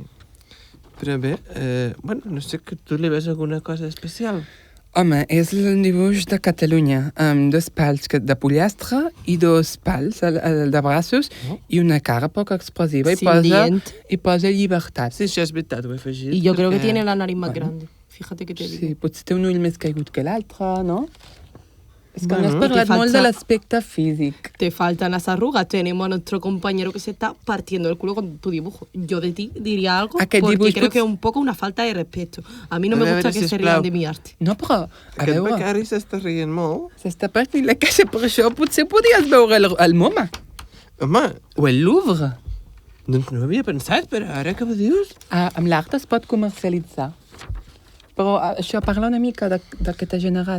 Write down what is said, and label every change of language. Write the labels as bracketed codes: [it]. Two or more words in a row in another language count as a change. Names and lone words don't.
[ca] Però bé, bueno, no sé que tu li veus alguna cosa especial. Home, és el dibuix de Catalunya, amb dos pals de pollastre i dos pals de braços i una cara poc expressiva [es] Sin dientes. [ca] i posa llibertat. Sí, això és veritat, ho he afegit. [es] Y yo creo que [ca] perquè- [es] tiene la nariz más Bueno. grande. Fíjate que te digo. [ca] Sí, potser té un ull més caigut que l'altre, no? És que Bueno, no has parlat [es] te [ca] molt de [es] falta- [ca] l'aspecte físic. [es] Te faltan las arrugas. Tenemos a nuestro compañero que se está partiendo el culo con tu dibujo. Yo de ti diría algo [ca] Aquest [es] porque [ca] dibuix [es] creo [ca] pots- [es] que es un poco una falta de respeto. A mí no [ca] A [es] me [ca] veure, [es] gusta que se [ca] sisplau. [es] rían de mi arte. [ca] No, però, a Aquest veure, becari s'està rient molt. s'està partint la caixa, per això potser podries veure el MoMA Home, o el Louvre. doncs no ho havia pensat, però ara que ho dius... Amb l'art es pot comercialitzar. Però això, parla una mica de què t'ha generat.